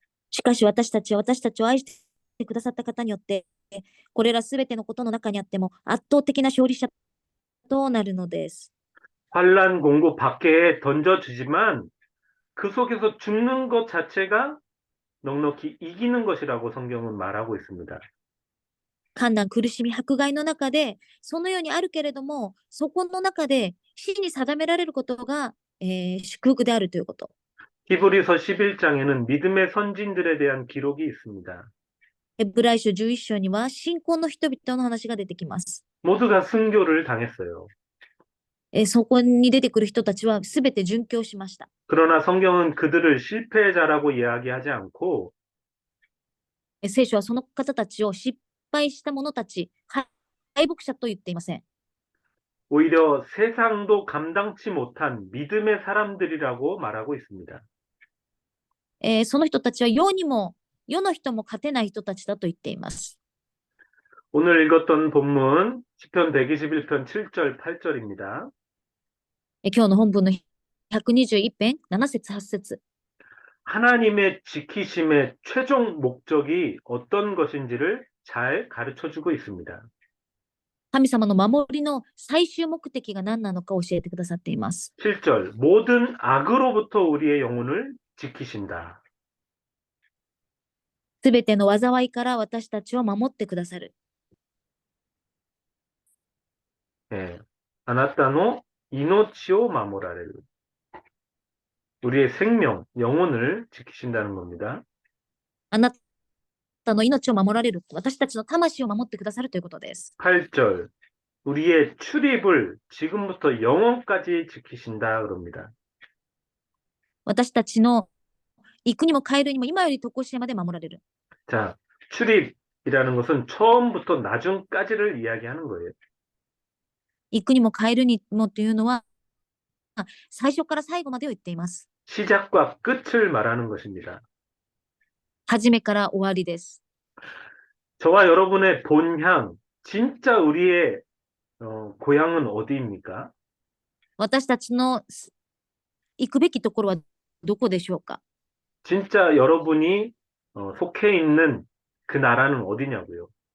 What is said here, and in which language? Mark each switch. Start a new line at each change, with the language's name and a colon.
Japanese: しかし私たちは私たちを愛してくださった方によって、これらすべてのことの中にあっても圧倒的な勝利者となるのです。
Korean: 환란 공고 밖에 던져주지만 그 속에서 죽는 것 자체가 넉넉히 이기는 것이라고 성경은 말하고 있습니다.
Japanese: 困難、苦しみ、迫害の中で、そのようにあるけれども、そこの中で死に定められることが、祝福であるということ。
Korean: 히브리서 11장에는 믿음의 선진들에 대한 기록이 있습니다.
Japanese: ヘブライ書11章には信仰の人々の話が出てきます。
Korean: 모두가 순교를 당했어요.
Japanese: そこに出てくる人たちはすべて殉教しました。
Korean: 그러나 성경은 그들을 실패자라고 이야기하지 않고
Japanese: 聖書はその方たちを失敗した者たち、敗北者と言っていません。
Korean: 오히려 세상도 감당치 못한 믿음의 사람들이라고 말하고 있습니다.
Japanese: その人たちは世にも、世の人も勝てない人たちだと言っています。
Korean: 오늘 읽었던 본문 시편 121편 7절 8절입니다.
Japanese: 今日の本文の121編、7節8節
Korean: 하나님의 지키심의 최종 목적이 어떤 것인지를 잘 가르쳐주고 있습니다.
Japanese: 神様の守りの最終目的が何なのか教えてくださっています。
Korean: 7절 모든 악으로부터 우리의 영혼을 지키신다.
Japanese: すべての災いから私たちを守ってくださる。 예, 아나타노 이노치오 마모라레루.
Korean: 우리의 생명, 영혼을 지키신다는 겁니다.
Japanese: あなたの命を守られる。私たちの魂を守ってくださるということです。
Korean: 8절, 우리의 출입을 지금부터 영원까지 지키신다 그럽니다.
Japanese: 私たちの行くにも帰るにも今より常しえまで守られる。
Korean: 자, 출입이라는 것은 처음부터 나중까지를 이야기하는 거예요.
Japanese: 行くにも帰るにもというのは、最初から最後までを言っています。
Korean: 시작과 끝을 말하는 것입니다.
Japanese: 初めから終わりです。
Korean: 저와 여러분의 본향, 진짜 우리의 고향은 어디입니까?
Japanese: 私たちの行くべきところはどこでしょうか。
Korean: 진짜 여러분이 속해 있는 그 나라는 어디냐고요?